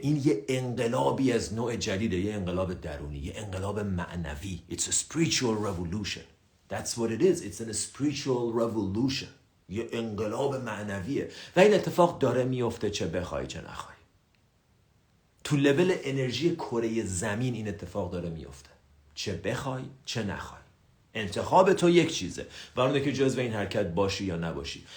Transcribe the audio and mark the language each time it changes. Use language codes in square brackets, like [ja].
[fa] این یه انقلابی از نوع جدیده، یه انقلاب درونی، یه انقلاب معنوی. [en] It's a spiritual revolution. That's what it is. It's a spiritual revolution. [fa] یه انقلاب معنویه و این اتفاق داره میفته چه بخوای چه نخوای. تو لول انرژی کره زمین این اتفاق داره میفته، چه بخوای چه نخوای. انتخاب تو یک چیزه و اونه که جزو این حرکت باشی یا نباشی.